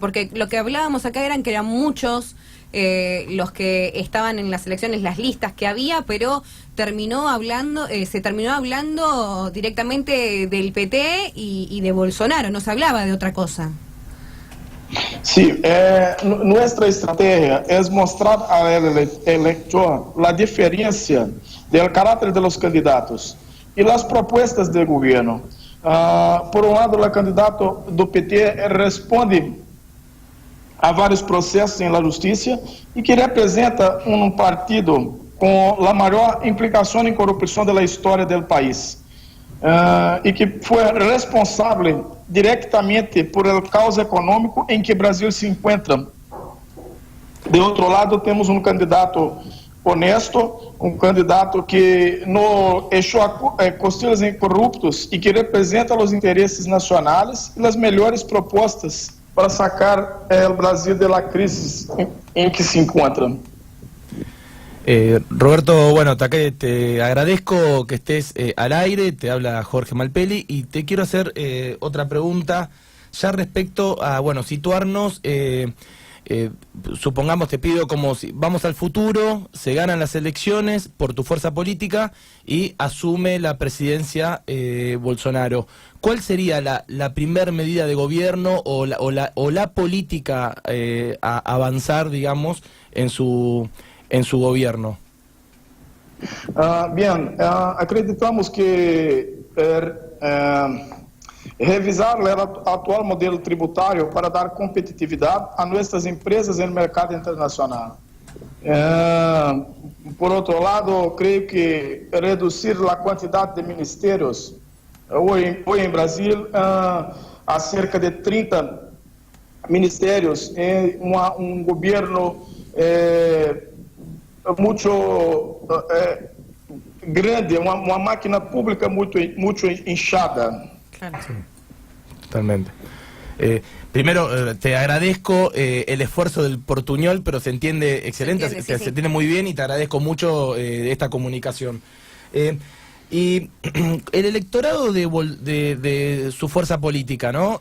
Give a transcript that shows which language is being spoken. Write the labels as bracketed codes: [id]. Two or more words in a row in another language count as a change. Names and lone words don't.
[es] Porque lo que hablábamos acá eran que eran muchos los que estaban en las elecciones, las listas que había, pero se terminó hablando directamente del PT y de Bolsonaro, no se hablaba de otra cosa. Sí, nuestra estrategia es mostrar al elector la diferencia del carácter de los candidatos y las propuestas del gobierno. Por un lado, el candidato [pt] do PT responde a vários processos na justiça e que representa um partido com a maior implicação em corrupção da história do país e que foi responsável diretamente [es] por el caos [pt] econômico em que o Brasil se encontra. De outro lado, temos um candidato honesto, um candidato que não deixou costilhas em corruptos e que representa os interesses nacionais e as melhores propostas para [es] sacar el Brasil de la crisis en que se encuentran. Roberto, bueno, te agradezco que estés al aire, te habla Jorge Malpeli y te quiero hacer otra pregunta ya respecto a, bueno, situarnos, supongamos, te pido como si vamos al futuro, se ganan las elecciones por tu fuerza política y asume la presidencia Bolsonaro. ¿Cuál sería la primer medida de gobierno o la política a avanzar, digamos, en su gobierno? Bien, [pt] acreditamos que revisar o atual modelo tributário para dar competitividade a nossas empresas no mercado internacional. Por outro lado, creio que reduzir a quantidade de ministérios. Hoje em Brasil, há cerca de 30 ministérios em um governo muito grande, uma máquina pública muito inchada. [es] Claro. Sí, totalmente. Primero, te agradezco el esfuerzo del portuñol, pero se entiende excelente, se entiende muy bien y te agradezco mucho esta comunicación. Y el electorado de su fuerza política, ¿no?